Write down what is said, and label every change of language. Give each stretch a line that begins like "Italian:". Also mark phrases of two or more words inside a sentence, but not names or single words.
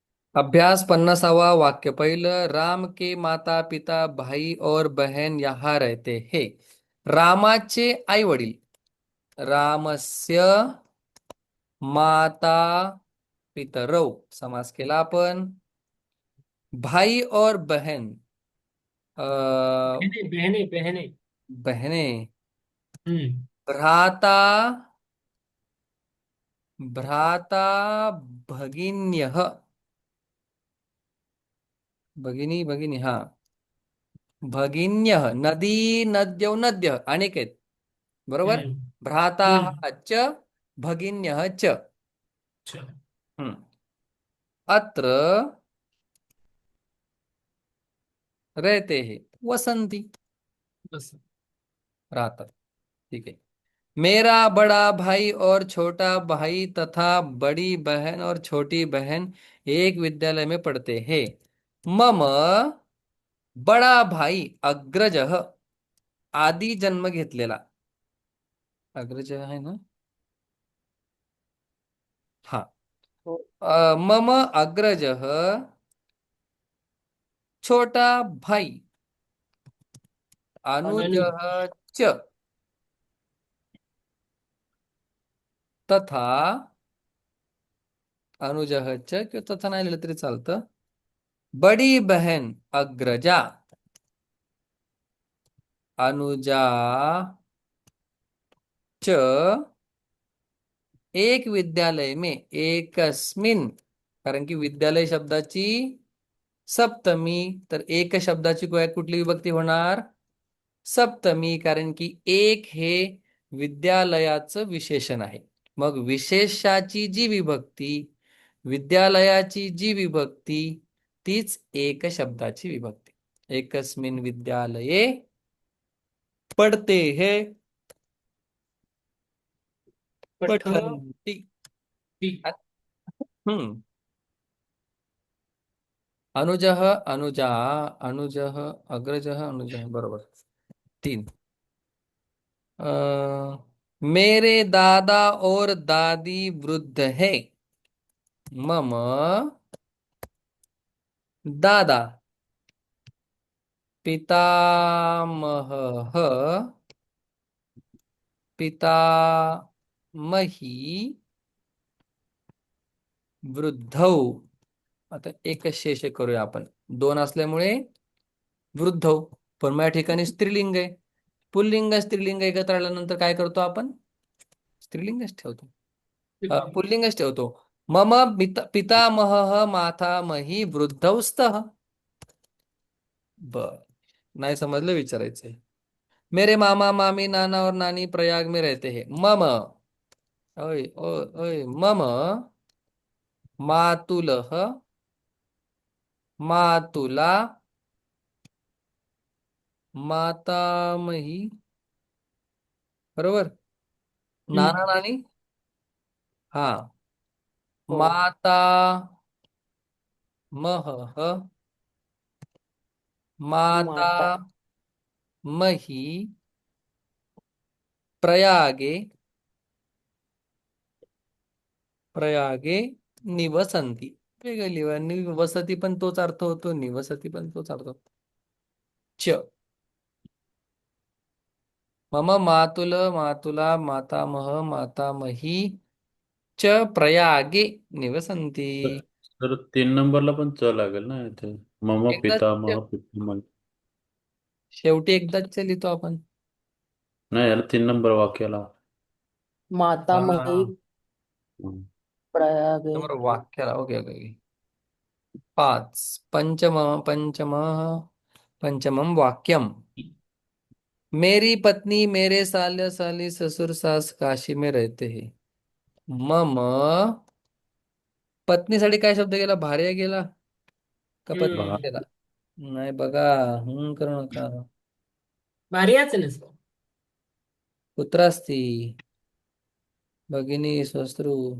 Marathi: अभ्यास 50वा वाक्य पहिलं,
Hindi: राम के माता पिता भाई और बहन यहाँ रहते हैं.
Marathi: रामाचे आई वडील.
Sanskrit: रामस्य माता पितरौ
Marathi: समास केला आपण.
Hindi: भाई और बहन, बहने बहने बहने। बहने. हम्म।
Sanskrit: भ्राता, भ्राता भगिन्यः. भगिनी भगिनी हा. भगिन्यः, नदी नद्यौ नद्य
Marathi: अनेक आहेत. बरोबर. हम्म।
Sanskrit: भ्राता हम्म। च, भगिन्यः च.
Hindi: अच्छा। हम्म. अत्र रहते हैं, वसंती. बस।
Marathi: राहतात.
Hindi: ठीक है. मेरा बड़ा भाई और छोटा भाई तथा बड़ी बहन और छोटी बहन एक विद्यालय में पढ़ते हैं.
Sanskrit: मम
Hindi: बडा भाई
Sanskrit: अग्रजः.
Marathi: आधी जन्म घेतलेला. अग्रज आहे ना. हा. हो.
Sanskrit: मम अग्रजः
Hindi: छोटा भाई अननी।
Sanskrit: अनुजः च तथा अनुजः च
Marathi: किंवा तथा नाही लिहिलं तरी चालतं.
Hindi: बडी बहन
Sanskrit: अग्रजा अनुजा च
Hindi: एक विद्यालय में
Sanskrit: एकस्मिन.
Marathi: कारण की विद्यालय शब्दाची सप्तमी, तर एक शब्दाची कुठली विभक्ती होणार? सप्तमी. कारण की एक हे विद्यालयाचं विशेषण आहे. मग विशेषाची जी विभक्ती, विद्यालयाची जी विभक्ती, तीच एक शब्दाची विभक्ती.
Sanskrit: एकस्मिन विद्यालये
Hindi: पढ़ते हैं.
Sanskrit: पठती। पठन्ति. हम्म. अनुजः अनुजा, अनुजः अग्रजः अनुजः.
Marathi: बरोबर. तीन.
Hindi: मेरे दादा और दादी वृद्ध है.
Sanskrit: मम दादा पितामहः पितामही वृद्धौ.
Marathi: आता एकच शेष करूया आपण. दोन असल्यामुळे वृद्धौ. पण माझ्या ठिकाणी स्त्रीलिंग आहे. पुल्लिंग स्त्रीलिंग एकत्र आल्यानंतर काय करतो आपण? स्त्रीलिंगच ठेवतो. पुल्लिंगच ठेवतो.
Sanskrit: मम पितामहः मातामही वृद्धौ स्तः.
Marathi: बर. नाही समजलं विचारायचंय.
Hindi: मेरे मामा मामी नाना और नानी प्रयाग में रहते हैं.
Sanskrit: मम, ओय ओय ओय, मम मातुलः मातुला मातामही.
Marathi: बरोबर. नाना हम्म। नानी. हा. हो.
Sanskrit: माता महः माता माता। मही प्रयागे प्रयागे निवसंती.
Marathi: वेगळं लिहा. निवसती पण तोच अर्थ होतो, निवसती पण तोच अर्थ होतो.
Sanskrit: च. मम मातुल मातुला मातामह मातामही च प्रयागे निवसंती.
Marathi: तर तर 3 नंबरला पण च लागेल ना इथे.
Sanskrit: मम
Marathi: एकदाच
Sanskrit: पितामह पितामह.
Marathi: शेवटी एकदाच लिहितो आपण. नाही याला 3 नंबर वाक्याला.
Sanskrit: माता मही
Marathi: हा. हम्म.
Sanskrit: प्रयागे।
Marathi: समोर वाक्याला. ओके ओके ओके. पाच.
Sanskrit: पंचमं वाक्यम.
Hindi: मेरी पत्नी मेरे साले साली ससुर सास काशी में रहते हैं.
Marathi: मम पत्नीसाठी काय शब्द गेला? भार्या गेला का पत्नी भा- हम्म। गेला? नाही बघा. करू नका. भारी नसतो.
Sanskrit: पुत्र असती. भगिनी श्वश्रू.